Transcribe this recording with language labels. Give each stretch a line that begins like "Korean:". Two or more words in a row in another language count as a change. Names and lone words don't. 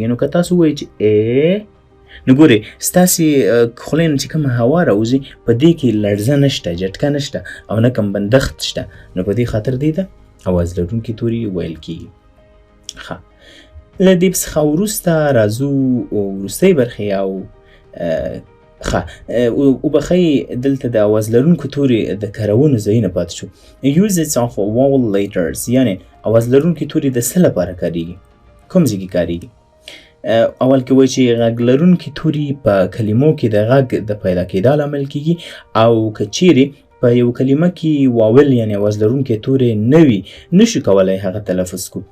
Pashto: نو که تاسو ووایئ چې A، نو ګورئ ستاسې خولې نه چې کومه هوا راوځي په دې کې لړزه نشته، جټکه نشته او نه کوم بندښت شته، نو په دې خاطر دې ته اواز لرونکي توري ویل کېږي. ښه، له دې څخه وروسته راځو وروستۍ برخې او وبخښئ دلته د اواز لرونکو توري د کارونو ځایونه پاتې شو.
English: Uses of vowel letters
Pashto: یعنې اواز لرونکي توري د څه لپاره کارېږي؟ کوم ځای کې کارېږي؟ اول کې وایي چې غږ لرونکي توري په کلمو کې د غږ د پیدا کېدا لامل کېږي او که چیرې په یو کلمه کې واول یعنې اواز لرونکي توري نه وي نشو کولی هغه تلفظ کو.